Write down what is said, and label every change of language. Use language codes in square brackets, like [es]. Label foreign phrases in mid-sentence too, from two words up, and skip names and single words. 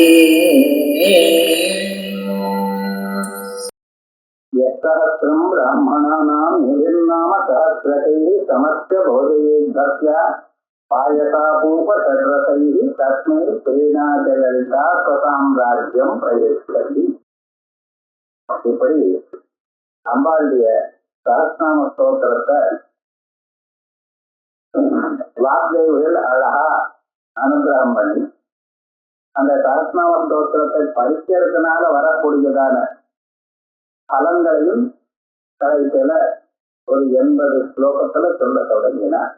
[sa] यत्सहस्रं ब्राह्मणानां निर्नाम सहस्रकैः समस्य भोजयेद्भक्त्या पायसापूपषड्रसैः तस्मै प्रेणाचललिता स्वसाम्राज्यं प्रयच्छति. [ta] இப்படி அம்பாளுடைய சஹஸ்ரநாம ஸ்தோத்திரத்தை வாக்தேவிகள் அழகா அனுகிரகம் பண்ணி அந்த சஹஸ்ரநாம ஸ்தோத்திரத்தை படிக்கிறதுனால வரக்கூடியதான பலன்களையும் கடைசியில ஒரு 80 ஸ்லோகத்துல சொல்ல தொடங்கினார்.